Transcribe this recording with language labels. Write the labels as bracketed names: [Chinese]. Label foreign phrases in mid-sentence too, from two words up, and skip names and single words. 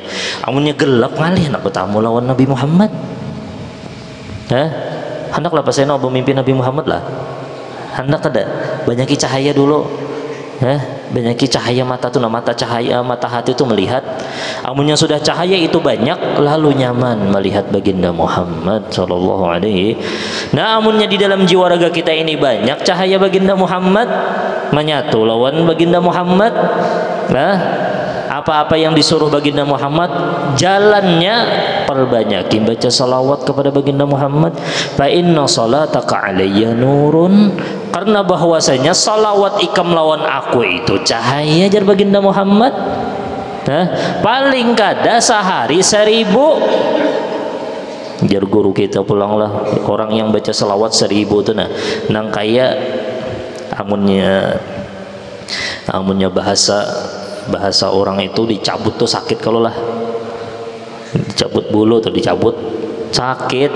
[Banjar] Amunnya gelap ngalih nak bertamu lawan Nabi Muhammad. Hendaklah pas saya mau mimpi Nabi Muhammad lah. [Indonesian] Hendak ada banyak cahaya dulu. banyak cahaya mata tuh, mata cahaya mata hati itu melihat. [Banjar] Amunnya sudah cahaya itu banyak, lalu nyaman melihat baginda Muhammad [Arabic] صلى الله عليه. [Banjar] Nah, amunnya di dalam jiwa raga kita ini banyak cahaya baginda Muhammad, menyatu lawan baginda Muhammad. [Indonesian] Nah, apa-apa yang disuruh baginda Muhammad, jalannya perbanyaki baca salawat kepada baginda Muhammad. [Arabic] فإن صلاتك علي نور, [Banjar] karena bahwasanya salawat ikam lawan aku itu cahaya jar baginda Muhammad. Nah, paling kada sehari 1000. Jar guru kita pulanglah, orang yang baca salawat 1000 tuh nang kaya amunnya bahasa orang itu dicabut tuh sakit, kalau lah dicabut bulu tuh dicabut sakit.